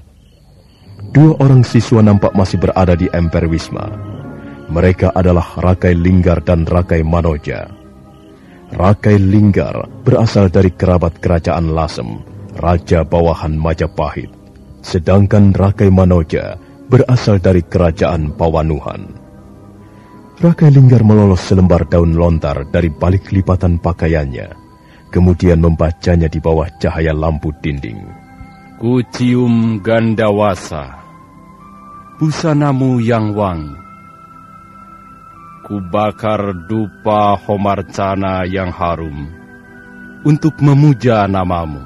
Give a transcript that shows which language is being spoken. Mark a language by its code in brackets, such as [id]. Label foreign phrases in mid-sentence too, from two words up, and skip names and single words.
[id] 2 orang siswa nampak masih berada di emper Wisma. Mereka adalah Rakai Linggar dan Rakai Manoja. Rakai Linggar berasal dari kerabat kerajaan Lasem, raja bawahan Majapahit. Sedangkan Rakai Manoja berasal dari kerajaan Pawanuhan. Rakai Linggar melolos selembar daun lontar dari balik lipatan pakaiannya, kemudian membacanya di bawah cahaya lampu dinding. Kucium Gandawasa, busanamu yang wangi. Kubakar dupa homarcana yang harum untuk memuja namamu.